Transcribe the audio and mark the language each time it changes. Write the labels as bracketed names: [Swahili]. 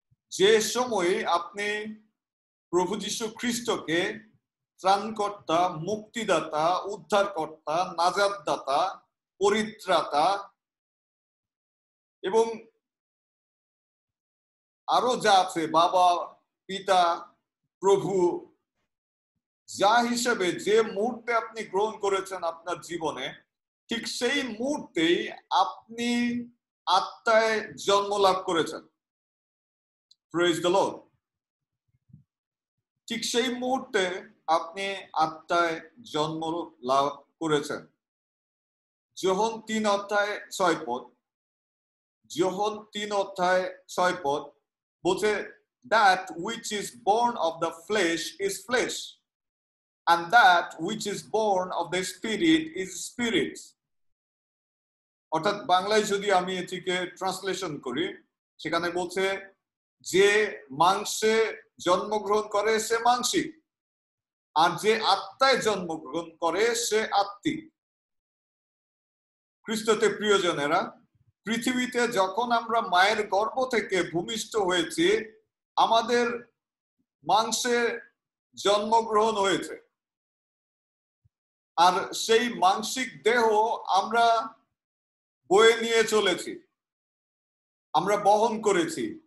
[Bangla] যে সময়ে আপনি প্রভু যীশু খ্রিস্টকে ত্রাণকর্তা, মুক্তিদাতা, উদ্ধারকর্তা, নাজাতদাতা, পরিত্রাতা এবং আরো যা আছে বাবা, পিতা, প্রভু, যা হিসেবে যে মুহূর্তে আপনি গ্রহণ করেছেন আপনার জীবনে, ঠিক সেই মুহূর্তেই আপনি আত্মায় জন্ম লাভ করেছেন। [English] Praise the Lord. [Bangla] ঠিক সেই মুহূর্তে আপনি আত্মায় জন্ম লাভ করেছেন। যোহন 3 অধ্যায় 6 পদ, যোহন 3 অধ্যায় 6 পদ বলছে, [English] that which is born of the flesh is flesh, and that which is born of the spirit is spirit. [Bangla] অর্থাৎ বাংলায় যদি আমি এটিকে ট্রান্সলেশন করি, সেখানে বলছে যে মাংসে জন্মগ্রহণ করে সে মাংসিক, আর যে আত্মায় জন্মগ্রহণ করে সে আত্মিক। খ্রিস্টতে প্রিয়জনেরা, পৃথিবীতে যখন আমরা মায়ের গর্ভ থেকে ভূমিষ্ঠ হয়েছি, আমাদের মাংসে জন্মগ্রহণ হয়েছে, আর সেই মানসিক দেহ আমরা বয়ে নিয়ে চলেছি, আমরা বহন করেছি।